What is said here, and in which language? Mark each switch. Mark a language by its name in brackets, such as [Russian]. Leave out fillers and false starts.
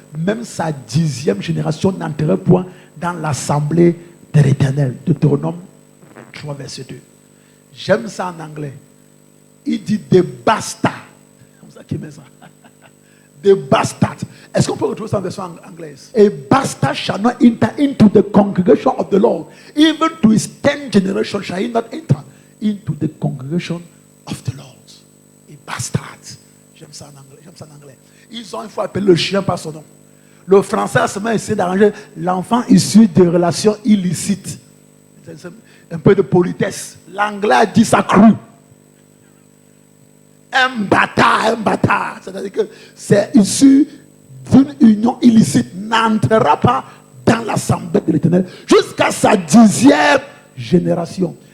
[French] Même sa 10e génération n'entrerait point dans l'assemblée de l'Éternel. Deutéronome 3, verset 2. J'aime ça en anglais. Il dit des bastards. C'est comme ça qu'il met ça. Des bastards. Est-ce qu'on peut retrouver ça en version anglaise? [English] A bastard shall not enter into the congregation of the Lord. Even to his 10th generation shall he not enter into the congregation of the Lord. A bastard. [French] J'aime ça en anglais. J'aime ça en anglais. Ils ont une fois appelé le chien par son nom. Le français a seulement essayé d'arranger l'enfant issu de relations illicites. C'est un peu de politesse. L'anglais a dit ça cru. Un bâtard. C'est-à-dire que c'est issu d'une union illicite, n'entrera pas dans l'assemblée de l'Éternel jusqu'à sa 10e génération.